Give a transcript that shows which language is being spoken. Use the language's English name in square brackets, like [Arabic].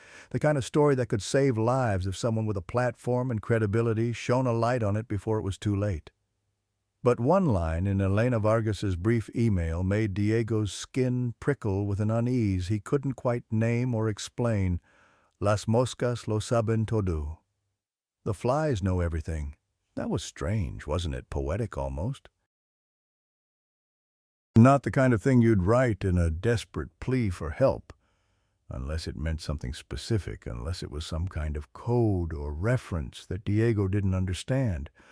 [English] The kind of story that could save lives if someone with a platform and credibility shone a light on it before it was too late. But one line in Elena Vargas's brief email made Diego's skin prickle with an unease he couldn't quite name or explain. [Spanish] Las moscas lo saben todo. [English] The flies know everything. That was strange, wasn't it? Poetic almost. Not the kind of thing you'd write in a desperate plea for help, unless it meant something specific, unless it was some kind of code or reference that Diego didn't understand.